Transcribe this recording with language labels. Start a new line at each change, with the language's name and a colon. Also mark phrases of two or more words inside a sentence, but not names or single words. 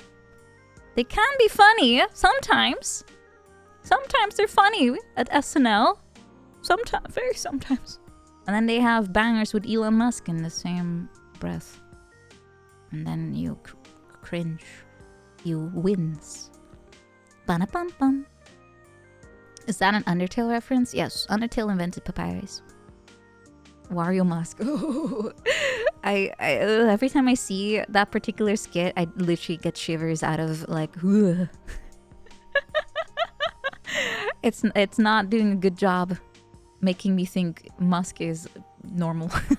English: They can be funny sometimes. Sometimes they're funny at SNL. Sometimes, very sometimes. And then they have bangers with Elon Musk in the same breath. And then you cringe. You wince. Ba-na-bum-bum. Is that an Undertale reference? Yes, Undertale invented Papyrus. Wario Mask. I every time I see that particular skit, I literally get shivers out of like. It's not doing a good job making me think Musk is normal.